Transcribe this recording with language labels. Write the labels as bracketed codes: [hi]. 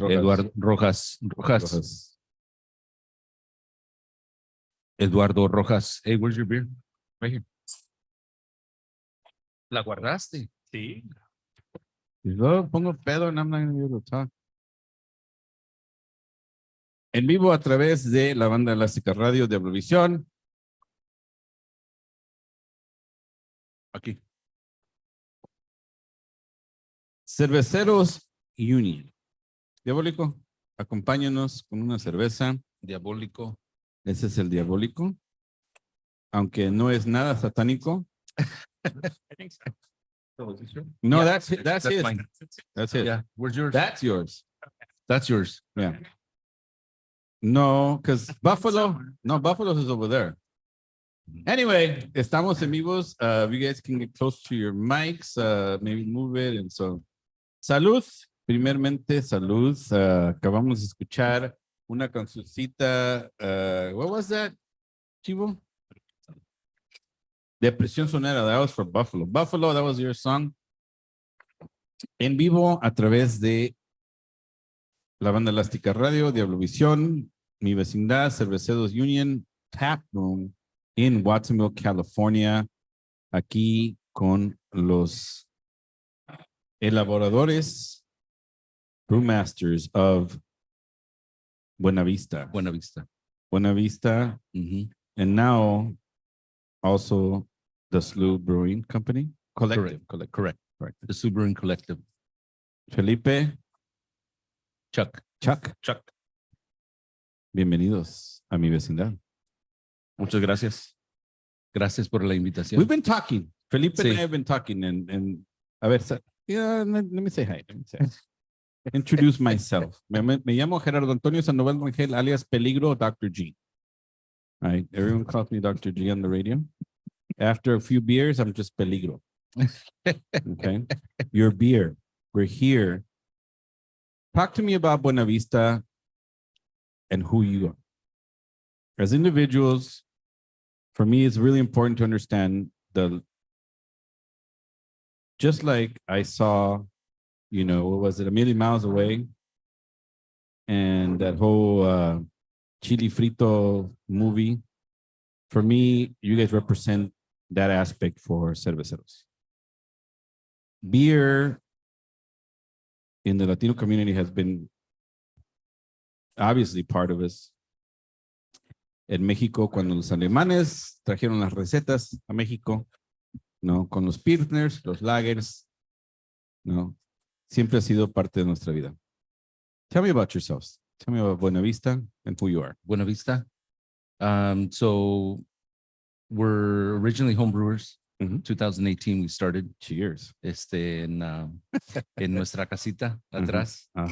[en] Eduardo Rojas. Rojas. Eduardo Rojas. Hey, where's your beer? Right here. [es] ¿La guardaste? Sí. Y luego pongo pedo [en] and I'm not gonna be able to talk. [es] En vivo a través de la banda elástica radio de DiavloVision. Aquí. Cerveceros Union. Diabólico, acompáñanos con una cerveza. Diabólico. Ese es el diabólico. Aunque no es nada satánico. [en] I think so. No, Yeah, that's that's it. mine. That's it. Yeah. Where's yours? That's yours. That's yours. Yeah. No, because Buffalo is over there. [es] Anyway, estamos en vivos. [en] You guys can get close to your mics, maybe move it. And so, [es] salud. Primeramente, salud. Acabamos de escuchar una cancioncita. [en] What was that, Chivo? Depresión sonera. That was for Buffalo. Buffalo, that was your song. [es] En vivo a través de la banda elástica radio, DiavloVision, Mi Vecindad, Cerveceros Union, Tap Room in Watsonville, California, aquí con los elaboradores, brewmasters of Buena Vista. Buena Vista. Buena Vista, Mhm. [en] and now also the SLU Brewing Company. Collective. Correct. The Subaru Collective. Felipe, Chuck. Chuck. [es] Bienvenidos a Mi Vecindad. Muchas gracias. Gracias por la invitación. [en] We've been talking. Felipe and [es] Sí. [en] I have been talking and [es] a ver, [en] let me say hi. Introduce myself. [es] Me llamo Gerardo Antonio Sandoval Rangel, alias Peligro, [en] Dr. G. All right. Everyone calls me Dr. G on the radio. After a few beers, I'm just Peligro. Okay. Your beer. We're here. Talk to me about Buena Vista and who you are. As individuals, for me, it's really important to understand just like I saw, what was it, A Million Miles Away? And that whole Chili Frito movie. For me, you guys represent that aspect for cerveceros. Beer in the Latino community has been obviously part of us. [es] En México, cuando los alemanes trajeron las recetas a México, ¿no? Con los pilsners, los lagers, ¿no? Siempre ha sido parte de nuestra vida. [en] Tell me about yourselves. Tell me about Buena Vista and who you are. Buena Vista. So we're originally homebrewers. Mhm. 2018 we started Cheers. [es] en nuestra casita atrás.